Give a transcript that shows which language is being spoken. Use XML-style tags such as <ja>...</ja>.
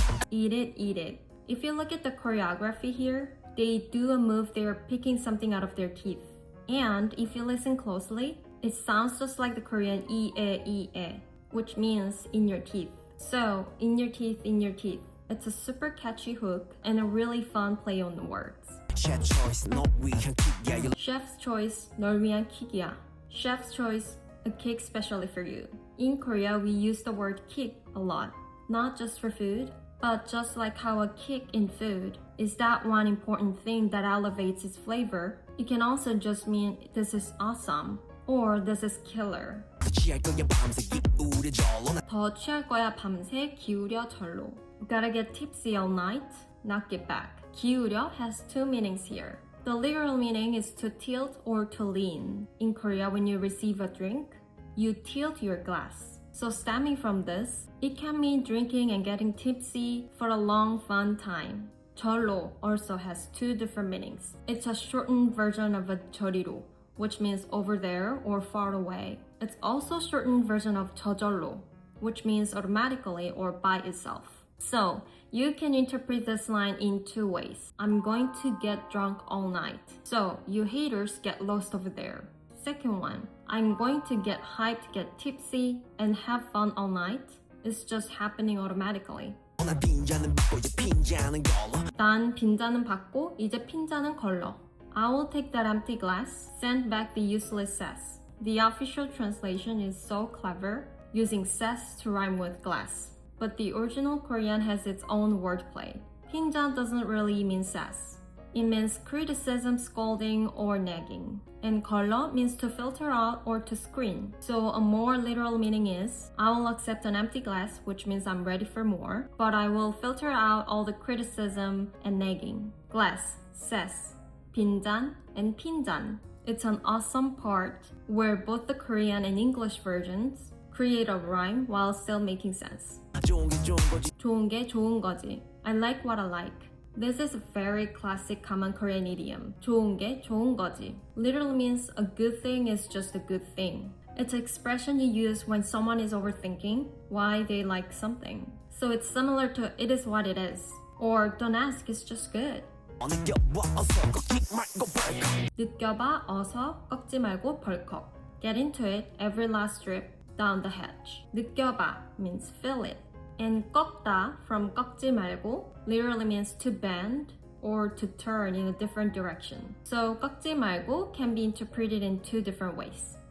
<en>Eat it, eat it. If you look at the choreography here, they do a move they're picking something out of their teeth. And if you listen closely, it sounds just like the Korean 이에, which means in your teeth. So, in your teeth, in your teeth. It's a super catchy hook and a really fun play on the words. Chef's choice,</en> <ko>널 위한 킥이야.</ko> <en>Chef's choice,</en> <ko>널 위한 킥이야.</ko> <en>Chef's choice, a cake specially for you. In Korea, we use the word kick a lot, not just for food, but just like how a kick in food is that one important thing that elevates its flavor, it can also just mean this is awesome or this is killer.</en> <ko>취할 거야 밤새 기울여 절로. 더 취할 거야 밤새 기울여 절로.</ko> <en>Gotta get tipsy all night, not get back. 기울여 has two meanings here. The literal meaning is to tilt or to lean. In Korea, when you receive a drink, you tilt your glass. So stemming from this, it can mean drinking and getting tipsy for a long, fun time. 절로 also has two different meanings. It's a shortened version of a 저리로, which means over there or far away. It's also a shortened version of 저절로, which means automatically or by itself. So, you can interpret this line in two ways. I'm going to get drunk all night. So, you haters get lost over there. Second one, I'm going to get hyped, get tipsy, and have fun all night. It's just happening automatically.</en> <ko>난 빈잔은 받고 이제 빈잔은 걸러. 난 빈잔은 받고 이제 핀잔은 걸러.</ko> <en>I will take that empty glass, send back the useless Sass. The official translation is so clever, using Sass to rhyme with glass. But the original Korean has its own wordplay. 핀잔 doesn't really mean Sass. It means criticism, scolding, or nagging. And 걸러 means to filter out or to screen. So a more literal meaning is, I will accept an empty glass, which means I'm ready for more, but I will filter out all the criticism and nagging. Glass, Sass, 빈잔, and 핀잔. It's an awesome part where both the Korean and English versions create a rhyme while still making sense.</en> <ko>좋은 게 좋은 거지. 좋은 게 좋은 거지.</ko> <en>I like what I like. This is a very classic common Korean idiom.</en> <ko>좋은 게 좋은 거지.</ko> <en>Literally means a good thing is just a good thing. It's an expression you use when someone is overthinking why they like something. So it's similar to it is what it is. Or don't ask, it's just good.</en> <ko>느껴봐 어서 꺾지 말고 벌컥. 느껴봐 어서 꺾지 말고 벌컥.</ko> <en>Get into it every last drip down the hatch. 느껴봐 means feel it. And 꺾다 from 꺾지 말고 literally means to bend or to turn in a different direction. So 꺾지 말고 can be interpreted in two different ways.</en>